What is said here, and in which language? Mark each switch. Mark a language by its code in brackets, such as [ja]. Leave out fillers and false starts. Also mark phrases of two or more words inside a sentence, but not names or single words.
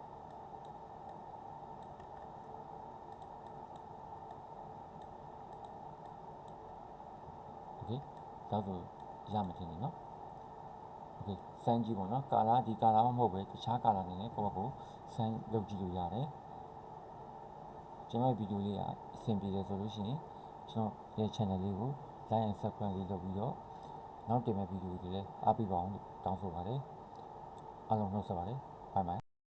[my] โอเคဒါဆိုရမှာထင်တယ်နော်โอเคစမ်းကြည့်ပေါ့နော်ကာလာဒီကာလာမှမဟုတ်ပဲတခြားကာလာနေနဲ့ကိုယ့်ဘက်ကိုစမ်းလုပ်ကြည့်လို့ရတယ်ကျွန်တော်ဗီဒီယိုလေးကအဆင်ပြေတယ်ဆိုလို့ရှိရင်ကျွန်တော်ရဲ့ channel လေးကို [en] like and subscribe [my] လေးလုပ်ပြီးတော့နောက်တင်မဲ့ဗီဒီယိုတွေလည်းအားပေးပါအောင်လို့တောင်းဆိုပါတယ်အားလုံးနှုတ်ဆက်ပါတယ် [en] bye bye